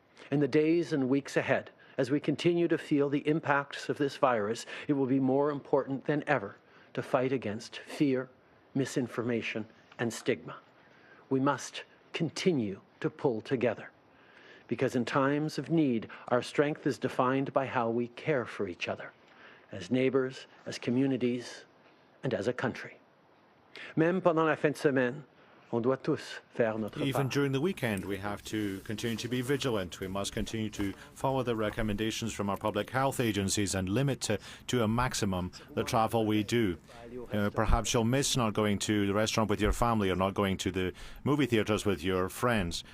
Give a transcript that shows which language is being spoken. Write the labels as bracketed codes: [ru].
[en] In the days and weeks ahead, as we continue to feel the impacts of this virus, it will be more important than ever to fight against fear, misinformation, and stigma. We must continue to pull together, because in times of need, our strength is defined by how we care for each other, as neighbors, as communities, and as a country. [fr] Même pendant la fin de semaine, on doit tous faire notre part. [en] Even during the weekend, we have to continue to be vigilant. We must continue to follow the recommendations from our public health agencies and limit to a maximum the travel we do. Perhaps you'll miss not going to the restaurant with your family or not going to the movie theaters with your friends.